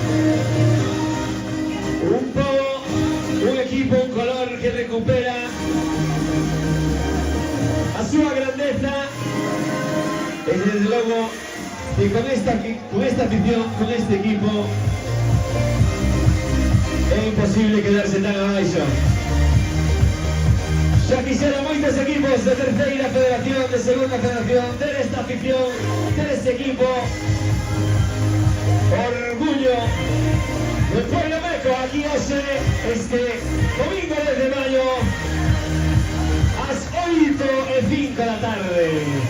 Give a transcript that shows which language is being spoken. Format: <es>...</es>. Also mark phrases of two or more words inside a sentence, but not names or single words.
<es>Un equipo, un color que recupera a su grandeza. Es desde luego que con esta afición, con este equipo, es imposible quedarse tan abaixo.</es> <gl>Xa quixeron moitos equipos de terceira federación, de segunda federación, ter esta afición, ter este equipo.</gl> <es>Orgullo del pueblo meco</es> <gl>aquí hoxe, este domingo 10 de mayo, ás 8:05 da tarde.</gl>